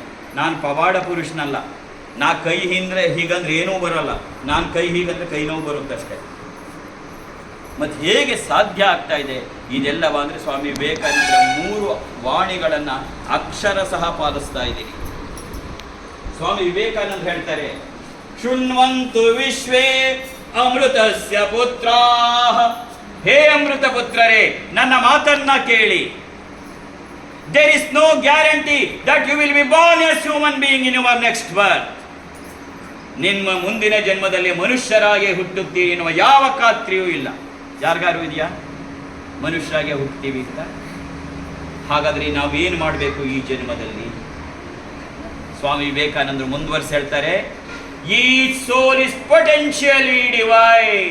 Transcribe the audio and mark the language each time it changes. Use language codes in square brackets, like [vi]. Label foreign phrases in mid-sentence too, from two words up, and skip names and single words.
[kn] ನಾನು ಪವಾಡ ಪುರುಷನಲ್ಲ, ನಾ ಕೈ ಹಿಂದ್ರೆ ಹೀಗಂದ್ರೆ ಏನೂ ಬರೋಲ್ಲ, ನಾನು ಕೈ ಹೀಗಂದ್ರೆ ಕೈ ನೋವು ಬರುತ್ತಷ್ಟೇ. ಮತ್ತು ಹೇಗೆ ಸಾಧ್ಯ ಆಗ್ತಾ ಇದೆ ಇದೆಲ್ಲವ ಅಂದರೆ ಸ್ವಾಮಿ ವಿವೇಕಾನಂದರ 3 ವಾಣಿಗಳನ್ನು ಅಕ್ಷರ ಸಹ ಪಾಲಿಸ್ತಾ ಇದ್ದೀನಿ. ಸ್ವಾಮಿ ವಿವೇಕಾನಂದ ಹೇಳ್ತಾರೆ, [sa] ಶೃಣ್ವಂತು ವಿಶ್ವೇ ಅಮೃತಸ್ಯ ಪುತ್ರಾಃ. [kn] ಹೇ ಅಮೃತ ಪುತ್ರರೇ, ನನ್ನ ಮಾತನ್ನ ಕೇಳಿ. [en] There is no guarantee that you will be born as human being in your next birth. [kn] ನಿಮ್ಮ ಮುಂದಿನ ಜನ್ಮದಲ್ಲಿ ಮನುಷ್ಯರಾಗಿ ಹುಟ್ಟುತ್ತೀರಿ ಎನ್ನುವ ಯಾವ ಖಾತ್ರಿಯೂ ಇಲ್ಲ. ಯಾರಿಗಾರು ಇದೆಯಾ ಮನುಷ್ಯರಾಗೆ ಹುಟ್ಟುತ್ತೀವಿ ಅಂತ? ಹಾಗಾದರೆ ನಾವೇನು ಮಾಡಬೇಕು ಈ ಜನ್ಮದಲ್ಲಿ? ಸ್ವಾಮಿ ವಿವೇಕಾನಂದರು ಮುಂದುವರಿಸಿ ಹೇಳ್ತಾರೆ, [en] Each soul is potentially divine.